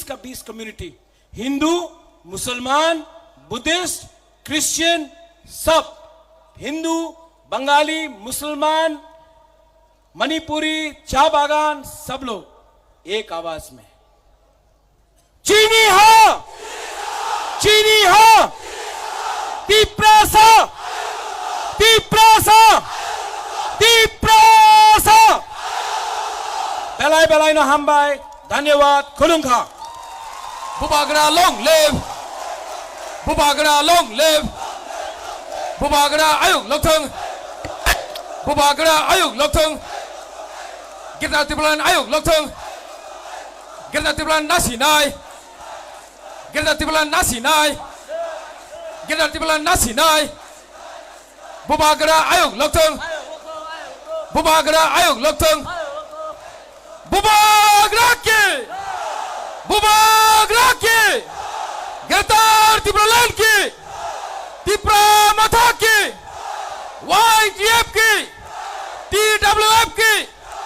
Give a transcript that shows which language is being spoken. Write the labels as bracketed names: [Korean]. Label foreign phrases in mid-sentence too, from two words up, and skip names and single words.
[Hindi] का 20 कम्युनिटी, हिंदू, मुसलमान, बुद्धिस्ट, क्रिश्चियन, सब हिंदू, बंगाली, मुसलमान, मणिपुरी, चाय बागान, सब लोग एक आवाज में [Kok Borok] चीनी हा, चीनी हा, [Hindi] तिपरासा, तिपरासा, तिपरासा। [Kok Borok] बेलाय बेलाय no hambai. [Hindi] धन्यवाद। खुलुंखा। [English] बुबागरा long live, बुबागरा long live, [Kok Borok] बुबागरा आयुक लोकथों, बुबागरा आयुक लोकथों, गिरना तिपलान आयुक लोकथों, गिरना तिपलान नासी नाय, गिरना तिपलान नासी नाय, गिरना तिपलान नासी नाय, बुबागरा आयुक लोकथों, बुबागरा आयुक लोकथों, [Hindi] बुबागरा के, बुबागरा के, गिरदार तिपलान की, तिपरा मथा की, YTF की, TWF की,